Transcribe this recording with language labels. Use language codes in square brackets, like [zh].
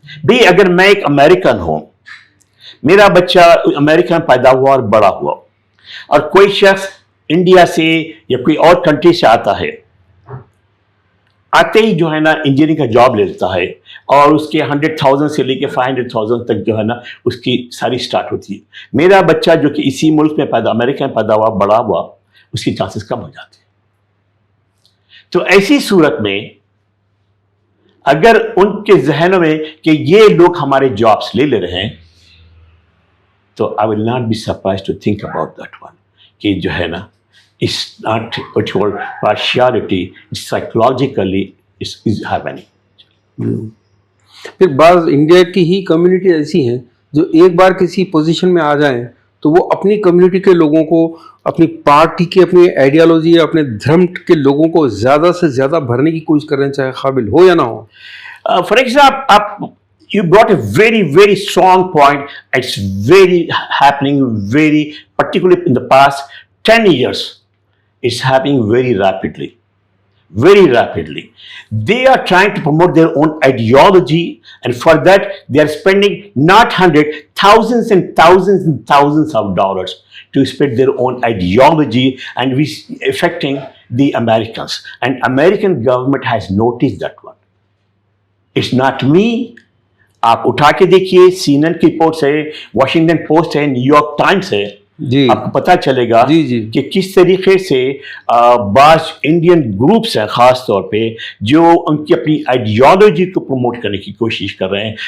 [ur] بھئی اگر میں ایک امریکن ہوں, میرا بچہ امریکہ میں پیدا ہوا اور بڑا ہوا, اور کوئی شخص انڈیا سے یا کوئی اور کنٹری سے آتا ہے, آتے ہی جو ہے نا انجینئرنگ کا جاب لے لیتا ہے, اور اس کے 100,000 سے لے کے 500,000 تک جو ہے نا اس کی ساری سٹارٹ ہوتی ہے. میرا بچہ جو کہ اسی ملک میں امریکہ میں پیدا ہوا, بڑا ہوا, اس کی چانسز کم ہو جاتے ہیں. تو ایسی صورت میں اگر ان کے ذہنوں میں کہ یہ لوگ ہمارے جابس لے لے رہے ہیں تو [en] I will not be surprised to think about that one [ur] کہ جو ہے نا [en] it's not what you call partiality, it's psychologically is happening. [ur] پھر بعض انڈیا کی ہی کمیونٹی ایسی ہیں جو ایک بار کسی پوزیشن میں آ جائیں تو وہ اپنی کمیونٹی کے لوگوں کو اپنی پارٹی کے اپنی آئیڈیالوجی یا اپنے دھرم کے لوگوں کو زیادہ سے زیادہ بھرنے کی کوشش کر رہے ہیں چاہے قابل ہو یا نہ ہو. [en] For example, you brought a very, very strong point. It's very happening, very particularly in the past 10 years. It's happening very rapidly. Very rapidly. They are trying to promote their own ideology, and for that they are spending not hundreds, thousands and thousands and thousands of dollars to spread their own ideology, and we affecting the Americans. And American government has noticed that one. It's not me. [ur] آپ اٹھا کے دیکھیے CNN کی reports ہے, Washington post ہے, new York Times ہے, آپ کو پتہ چلے گا کہ کس طریقے سے بعض انڈین گروپس ہیں خاص طور پہ جو ان کی اپنی آئیڈیالوجی کو پروموٹ کرنے کی کوشش کر رہے ہیں.